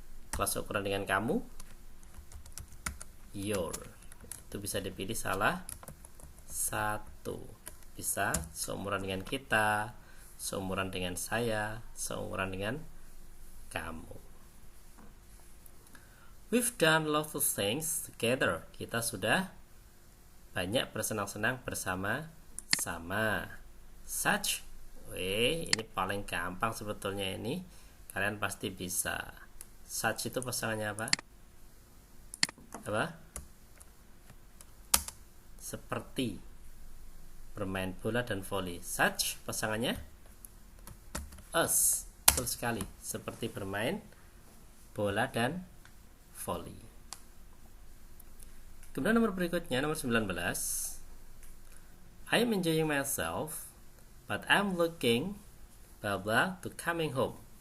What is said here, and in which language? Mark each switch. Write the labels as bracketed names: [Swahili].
[Indonesian] Kalau seukuran dengan kamu, your. Itu bisa dipilih salah satu. Bisa seumuran dengan kita, seumuran dengan saya, seumuran dengan kamu. [English] We've done lots of things together. [Indonesian] Kita sudah banyak bersenang-senang bersama-sama. Such, ini paling gampang sebetulnya ini. Kalian pasti bisa. Such itu pasangannya apa? Apa? Seperti bermain bola dan voli. Such pasangannya us. Betul sekali. Seperti bermain bola dan voli. Kemudian nomor berikutnya, nomor 19. [English] I am enjoying myself, but I'm looking blah blah to coming home.